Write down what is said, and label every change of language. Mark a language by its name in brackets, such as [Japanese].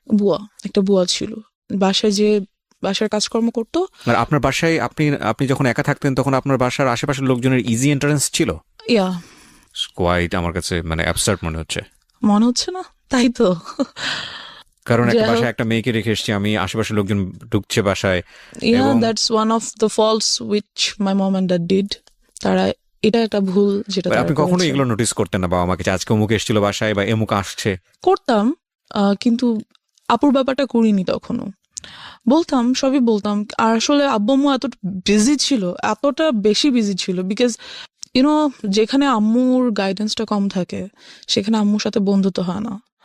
[Bangla] বুয়া, একটা বুয়া ছিল বাসায়, যে বাসার কাজকর্ম করতো। আর আপনার বাসায় আপনি যখন একা থাকতেন তখন আপনার বাসার আশেপাশের লোকজনের ইজি এন্ট্রান্স ছিল? [English] yeah, [Bangla] কোয়াইট আমার কাছে মানে অ্যাবসার্ড মনে হচ্ছে। মনে হচ্ছে না? তাই তো। কারণ একটা যাই হোক। বাসায় একটা মেয়েকে রেখে এসেছি আমি, আশেপাশের লোকজন ঢুকছে বাসায়। [English] Yeah, [Bangla] এবং- [English] that's one of the faults which my mom and dad did. [Bangla] তারা, এটা একটা ভুল যেটা তারা আপনি কখনো করেছে। এগুলো নোটিস করতেন না বাবা মাকে যে আজকে অমুক এসেছিল বাসায় বা এমুক আসছে? করতাম, কিন্তু আপুর ব্যাপারটা করিনি তখনও। বলতাম, সবই বলতাম। আর আসলে আব্বু আম্মু এতটা বিজি ছিল, এতটা বেশি বিজি ছিল, [English] because you know [Bangla] যেখানে আম্মুর গাইডেন্সটা কম থাকে সেখানে আম্মুর সাথে বন্ধুত্ব হয় না।